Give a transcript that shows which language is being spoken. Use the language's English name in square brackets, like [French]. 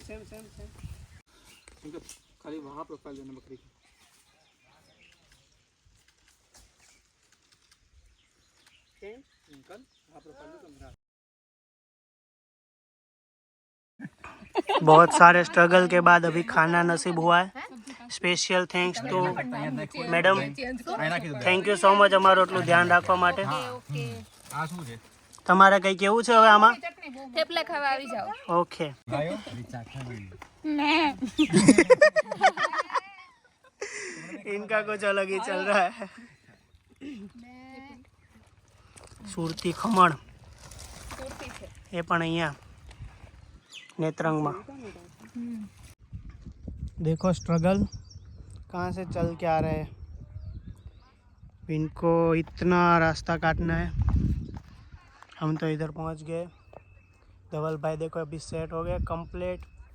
[Hindi] खाली वहाँ प्रोफाइल देना बकरी की। [English] Change. [Hindi] निकल वहाँ प्रोफाइल दे तो मेरा। बहुत सारे स्ट्रगल के बाद अभी खाना नसीब हुआ है. [Gujarati] Special thanks to madam, thank you so much અમારું એટલું ધ્યાન રાખવા માટે. આ શું છે? તમારે કંઈ કેવું છે હવે આમાં? થેપલા ખાવા આવી જાઓ. [Hindi] ઓકે. इनका कुछ अलग ही चल रहा है. [Gujarati] સુરતી ખમણ એ પણ અહીંયા नेत्रंग में. [Hindi] देखो स्ट्रगल कहाँ से चल के आ रहे हैं. इनको इतना रास्ता काटना है. हम तो इधर पहुँच गए. धवल भाई देखो अभी सेट हो गए कंप्लीट.